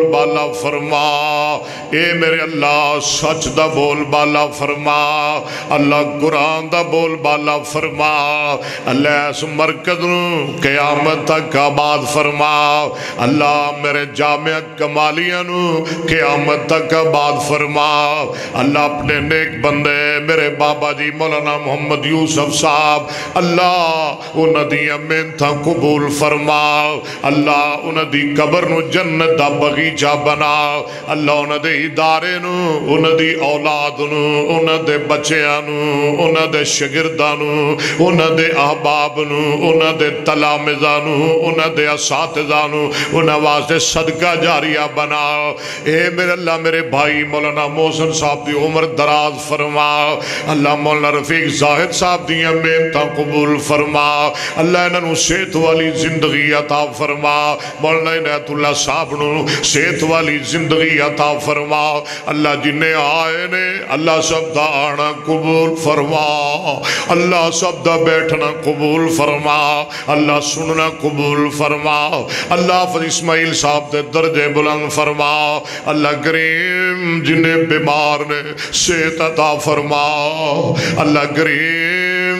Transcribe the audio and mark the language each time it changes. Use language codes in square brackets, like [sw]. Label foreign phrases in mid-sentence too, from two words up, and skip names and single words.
[pa] بالا فرما، اے میرے اللہ سچ دا بول بالا فرما، اللہ قرآن دا بول بالا فرما، اللہ اس مرکز نو قیامت تک آباد فرما، اللہ میرے جامعہ کمالیاں نو قیامت تک آباد فرما، اللہ اپنے نیک بندے میرے بابا جی مولانا محمد یوسف صاحب، اللہ انہاں دی محنتاں قبول فرما، اللہ انہاں دی قبر نو جنت دا بغیچہ بنا، اللہ انہاں دے ادارے نو، انہاں دی اولاد نو، انہاں دے بچیاں نو، انہاں دے شاگرداں نو، انہاں دے احباب نو، انہاں دے تلامذہ نو، انہاں دے اساتذہ نو، انہاں واسطے صدقہ جاریہ بنا۔ اے میرے اللہ میرے بھائی مولانا محسن صاحب دی عمر دراز فرما، اللہ مولانا رفیق زاہد صاحب دیاں محنتاں قبول فرما، اللہ انہوں صحت والی زندگی عطا فرما، مولانا عنایت اللہ صاحب نو صحت والی زندگی عطا فرما، اللہ جنہیں آئے نے اللہ سب دا آنا قبول فرما، اللہ سب دا بیٹھنا قبول فرما، اللہ سننا قبول فرما، اللہ حافظ اسماعیل صاحب دے درجے بلند فرما، اللہ کریم جنہیں بیمار نے صحت عطا فرما، اللہ کریم